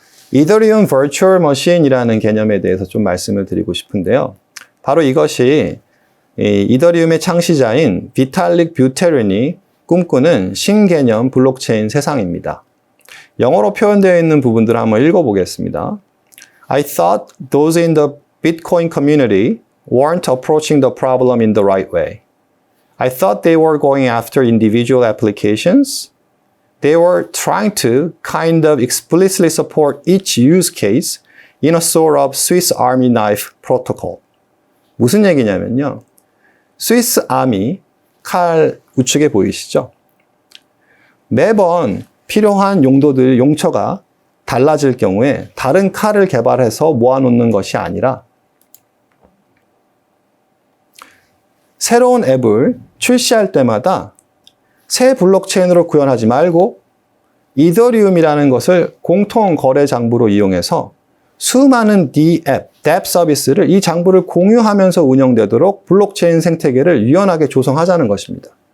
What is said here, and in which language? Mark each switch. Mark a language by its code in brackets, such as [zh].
[ko] 이더리움 버추얼 머신이라는 개념에 대해서 좀 말씀을 드리고 싶은데요. 바로 이것이 이더리움의 창시자인 비탈릭 뷰테린이 꿈꾸는 신개념 블록체인 세상입니다. 영어로 표현되어 있는 부분들을 한번 읽어보겠습니다. [en] I thought those in the Bitcoin community weren't approaching the problem in the right way. I thought they were going after individual applications. They were trying to kind of explicitly support each use case in a sort of Swiss Army knife protocol. [ko] 무슨 얘기냐면요. 스위스 아미 칼 우측에 보이시죠? 매번 필요한 용처가 달라질 경우에 다른 칼을 개발해서 모아놓는 것이 아니라 새로운 앱을 출시할 때마다 새 블록체인으로 구현하지 말고 이더리움이라는 것을 공통 거래 장부로 이용해서 수많은 dApp 서비스를 이 장부를 공유하면서 운영되도록 블록체인 생태계를 유연하게 조성하자는 것입니다.